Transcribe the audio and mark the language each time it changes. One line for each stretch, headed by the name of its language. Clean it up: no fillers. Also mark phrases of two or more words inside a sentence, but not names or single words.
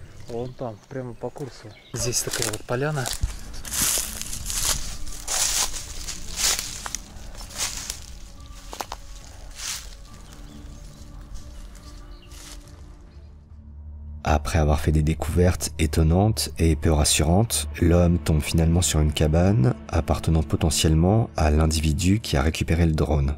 Russian: Вон там, прямо по курсу. Здесь такая вот поляна.
French: Après avoir fait des découvertes étonnantes et peu rassurantes, l'homme tombe finalement sur une cabane appartenant potentiellement à l'individu qui a récupéré le drone.